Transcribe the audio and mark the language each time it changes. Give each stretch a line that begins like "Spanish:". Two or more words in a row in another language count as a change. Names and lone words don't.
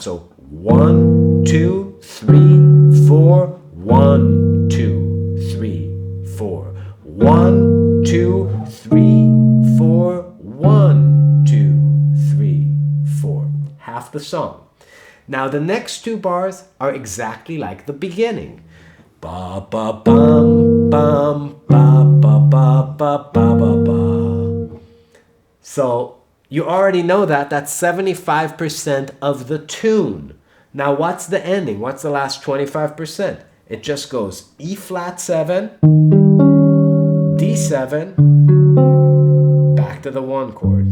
English: So 1, 2, 3, 4, 1, 2, 3, 4. 1, 2, 3, 4, 1, 2, 3, 4. Half the song. Now the next two bars are exactly like the beginning. Ba ba bum bum ba ba ba ba ba ba ba. So you already know that. That's 75% of the tune. Now what's the ending? What's the last 25%? It just goes E flat 7, D7, back to the 1 chord.